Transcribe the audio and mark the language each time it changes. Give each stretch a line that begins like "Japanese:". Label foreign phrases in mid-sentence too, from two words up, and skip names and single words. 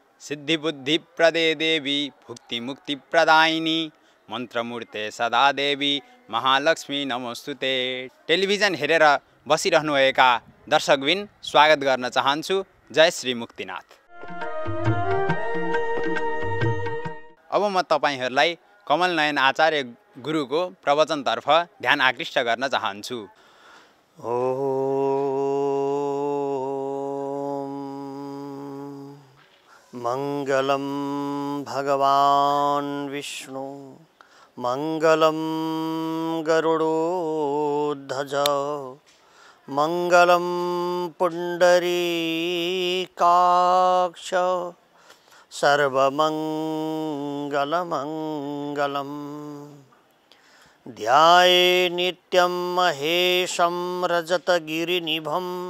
Sanskrit: सिद्धि बुद्धि प्रदे देवी भुक्ति मुक्ति प्रदायिनी मन्त्रमूर्ते सदा देवी महालक्ष्मी नमोस्तुते।
Nepali: टेलिभिजन हेरेर बसिरहनुभएका दर्शकबिन स्वागत गर्न चाहन्छु। जय श्री मुक्तिनाथ। अब म तपाईहरुलाई कमल नयन आचार्य गुरुको प्रवचनतर्फ ध्यान आकृष्ट गर्न चाहन्छु।
Sanskrit: मंगलम भगवान विष्णु मंगलम गरुड़ोध्वज मंगलम पुंडरीकाक्ष सर्वमंगलमंगलम ध्याये नित्यं महेशं रजतगिरिनिभं